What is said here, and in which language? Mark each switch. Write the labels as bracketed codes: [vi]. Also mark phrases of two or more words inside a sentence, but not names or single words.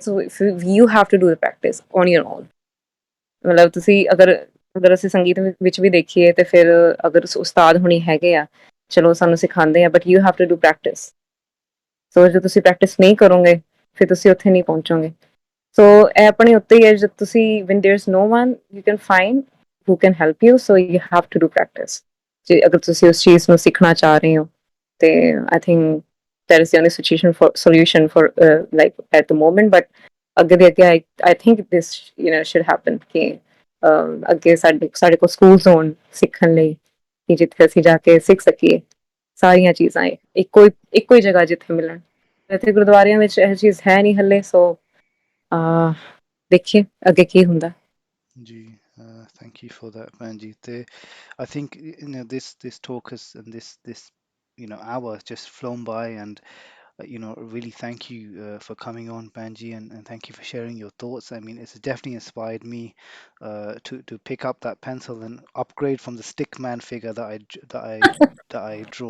[en] So you have to do the practice on your own. [pa] ਮਤਲਬ ਤੁਸੀਂ ਅਗਰ ਅਸੀਂ ਸੰਗੀਤ ਵਿੱਚ ਵੀ ਦੇਖੀਏ ਤੇ ਫਿਰ ਅਗਰ ਉਸਤਾਦ ਹੁਣੀ ਹੈਗੇ ਆ, ਚਲੋ ਸਾਨੂੰ ਸਿਖਾਉਂਦੇ ਆ, [en] but you have to do practice. [pa] ਸੋ ਜੇ ਤੁਸੀਂ ਪ੍ਰੈਕਟਿਸ ਨਹੀਂ ਕਰੋਗੇ ਫਿਰ ਤੁਸੀਂ ਉੱਥੇ ਨਹੀਂ ਪਹੁੰਚੋਗੇ। ਸੋ ਇਹ ਆਪਣੇ ਉੱਤੇ ਹੀ ਹੈ, ਜਦ ਤੁਸੀਂ [en] when there's no one you can find who can help you, so you have to do practice। [pa] ਜੇ ਅਗਰ ਤੁਸੀਂ ਉਸ ਚੀਜ਼ ਨੂੰ ਸਿੱਖਣਾ ਚਾਹ ਰਹੇ ਹੋ ਤੇ [en] I think that is the only solution for like at the moment। [pa] but ਅੱਗੇ ਦੇ ਅੱਗੇ [en] I think this should happen [pa] ਕਿ ਅੱਗੇ ਸਾਡੇ ਕੋਲ ਸਕੂਲਸ ਹੋਣ ਸਿੱਖਣ ਲਈ ਕਿ ਜਿੱਥੇ ਅਸੀਂ ਜਾ ਕੇ ਸਿੱਖ ਸਕੀਏ ਸਾਰੀਆਂ ਚੀਜ਼ਾਂ ਇੱਕੋ ਹੀ ਜਗ੍ਹਾ ਜਿੱਥੇ ਮਿਲਣ ਇੱਥੇ ਗੁਰਦੁਆਰਿਆਂ ਵਿੱਚ ਇਹ ਚੀਜ਼ ਹੈ ਨਹੀਂ ਹੱਲੇ ਸੋ ਦੇਖੀਏ ਅੱਗੇ ਕੀ ਹੁੰਦਾ [en] Ji, thank you for that, Panji. I think this talk has and this hour has just flown by, and really thank you for coming on, Panji, and thank you for sharing your thoughts. I mean, it's definitely inspired me to pick up that pencil and upgrade from the stick man figure that I draw.